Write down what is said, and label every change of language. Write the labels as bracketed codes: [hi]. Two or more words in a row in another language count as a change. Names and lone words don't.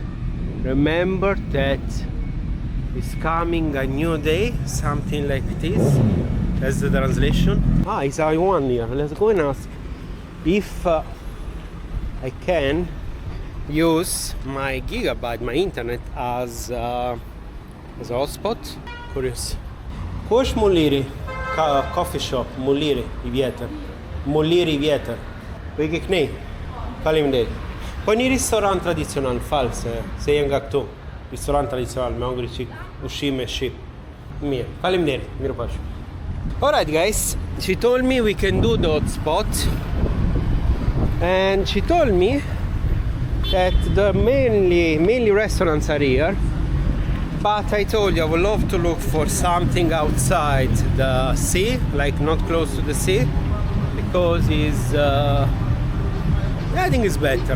[en] Remember that it's coming a new day, something like this. That's the translation. Ah, it's I1 here. Let's go and ask if I can use my gigabyte, my internet, as a hotspot. Curious. [sq] Kush Muliri coffee shop, Muliri i vjetër. Muliri i vjetër. Po I ke kënej. Faleminderit. Po një restorant tradicional, falë se jenë nga këtu. Restorant tradicional me hongri qik ushqime shqip. Mirë. Faleminderit. Mirë pash. [en] Alright guys, she told me we can do the hotspot. And she told me that the mainly restaurants are here. But I told you I would love to look for something outside the sea, like not close to the sea, because it's, I think it's better.